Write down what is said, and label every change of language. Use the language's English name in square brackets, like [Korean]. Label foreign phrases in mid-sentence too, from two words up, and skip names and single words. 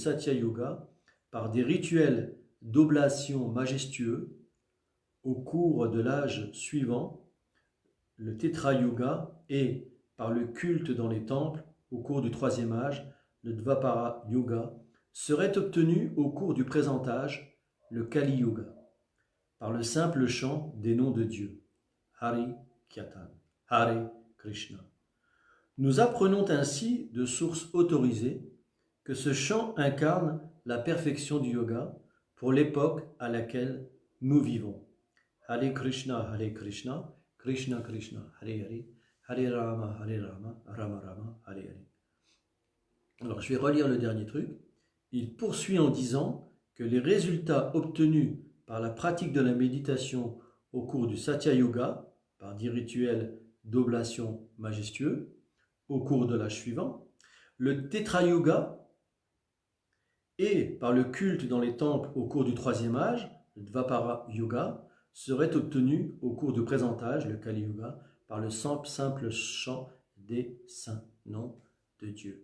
[French] Satya Yuga, par des rituels d'oblation majestueux, au cours de l'âge suivant, le Tetra Yuga, et par le culte dans les temples au cours du 3e âge, le Dvapara Yuga, seraient obtenus au cours du présent âge, le Kali Yuga, par le simple chant des noms de Dieu, Hari Kirtan, Hare Krishna. Nous apprenons ainsi de sources autorisées que ce chant incarne la perfection du yoga pour l'époque à laquelle nous vivons. Hare Krishna, Krishna Krishna, Hare Hare, Hare Rama, Rama Rama, Hare Hare. Alors je vais relire le dernier truc. Il poursuit en disant que les résultats obtenus par la pratique de la méditation au cours du Satya Yuga, par des rituels d'oblation majestueux, au cours de l'âge suivant, le Tetra Yuga, et par le culte dans les temples au cours du 3e âge, le Dvapara Yuga, serait obtenu au cours du présent âge, le Kali Yuga, par le simple chant des saints noms de Dieu.